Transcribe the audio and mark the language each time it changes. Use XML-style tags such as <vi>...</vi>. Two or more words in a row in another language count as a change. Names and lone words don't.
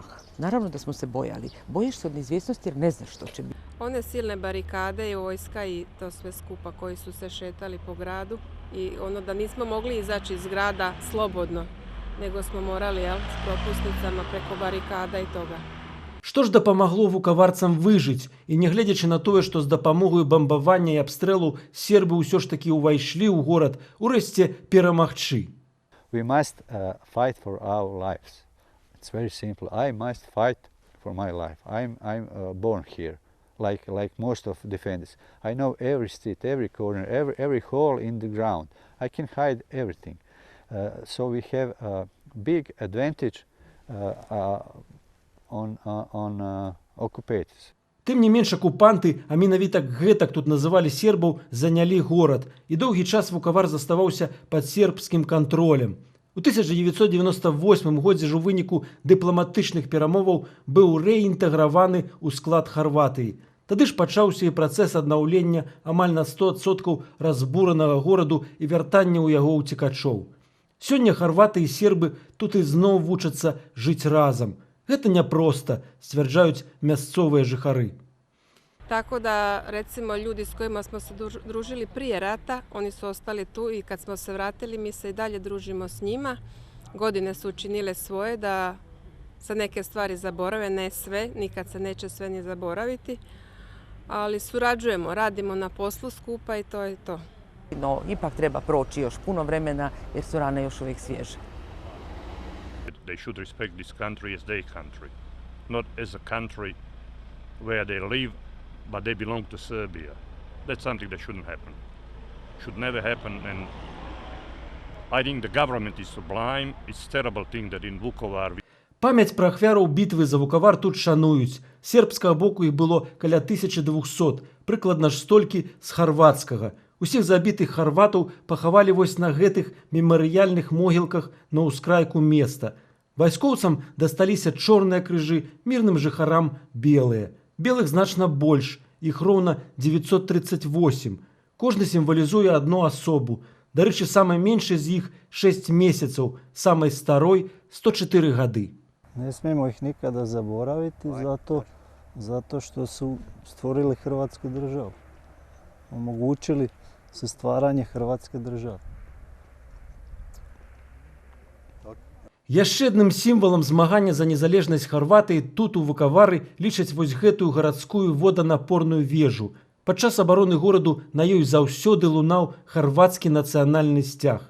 <hr>Naravno da smo se bojali. Bojiš se od neizvjesnosti jer ne znaš što će biti. One silne barikade i vojska i to sve skupa koji su se šetali po gradu i ono da nismo mogli izaći iz grada slobodno, nego smo morali s propusnicama preko barikada i toga.</hr> <be>Што ж дапамагло вукаварцам выжыць, і нягледзячы на тое, што з дапамогаю бамбавання і абстрэлу сербы ўсё ж такі ўвайшлі ў горад, урэшце перамагчы.</be> <en>We must fight for our lives. It's very simple. I must fight for my life. I'm born here, like most of defenders. I know every street, every corner, every hole in the ground. I can hide everything. So we have a big advantage on occupators.</en> <be>Тым не менш акупанты, а менавіта гэтак тут называлі сербаў, занялі горад, і доўгі час вукавар заставаўся пад сербскім кантролем. У 1998 годзе ж у выніку дыпламатычных перамоваў быў рэінтэграваны ў склад Харватыі. Тады ж пачаўся і працэс аднаўлення амаль на 100% разбуранага гораду і вяртання ў яго ўцекачоў. Сёння харваты і сербы тут ізноў вучацца жыць разам. Гэта няпроста, сцвярджаюць мясцовыя жыхары.</be> <hr>Tako da, recimo, ljudi s kojima smo se družili prije rata, oni su ostali tu i kad smo se vratili, mi se i dalje družimo s njima. Godine su učinile svoje da se neke stvari zaborave, ne sve, nikad se neće sve ni zaboraviti, ali surađujemo, radimo na poslu skupa i to je to. No, ipak treba proći još puno vremena jer su rane još uvijek svježe.</hr> <en>They should respect this country as their country, not as a country where they live, but they belong to Serbia. That's something that shouldn't happen. Should never happen, and I think the government is sublime. It's a terrible thing that in Vukovar...</en> <be>Памяць пра ахвяраў бітвы за Вукавар тут шануюць. Сербскага боку іх было каля 1200, прыкладна ж столькі з харвацкага. Усіх забітых харватаў пахавалі вось на гэтых мемарыяльных могілках на ўскрайку места. Вайскоўцам дасталіся чорныя крыжы, мірным жыхарам белыя. Белых значна больш, іх роўна 938. Кожны сімвалізуе адну асобу. Дарэчы, самай меншай з іх 6 месяцаў, самай старой 104 гады.</be> <hr>Ne smijemo ih nikada zaboraviti zato što su stvorili Hrvatsku državu. Omogućili su stvaranje Hrvatske države.</hr> <be>Яшчэ адным сімвалам змагання за незалежнасць Харватыі тут у Вукавары лічаць вось гэтую гарадскую воданапорную вежу. Падчас абароны гораду на ёй заўсёды лунаў харвацкі нацыянальны сцяг.</be>